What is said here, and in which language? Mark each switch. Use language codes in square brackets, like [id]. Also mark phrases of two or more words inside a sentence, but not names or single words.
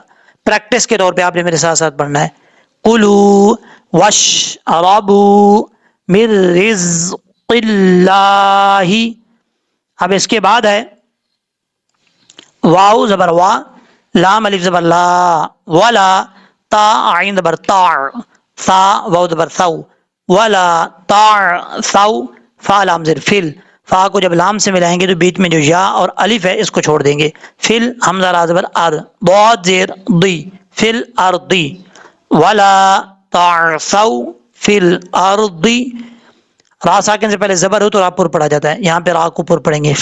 [ur] پریکٹس کے طور پہ آپ نے میرے ساتھ ساتھ پڑھنا ہے. [ar] کلو وش رابو من رزق اللہ. [ur] اب اس کے بعد ہے واو زبر وا، لام الف زبر لا، ولا، تا عین زبر تاع، ثا واو زبر ثو، [ar] ولا تاع ثو، [ur] فا لام زیر فل. فا کو جب لام سے ملائیں گے تو بیچ میں جو یا اور الف ہے اس کو چھوڑ دیں گے. فل حمزہ را زبر ار، ضاد زیر ضی، فل ارضی، [ar] ولا تعثوا فی الارض. [ur] را ساکن سے پہلے زبر ہو تو را پر پڑھا جاتا ہے، یہاں پہ را کو پر پڑھیں گے.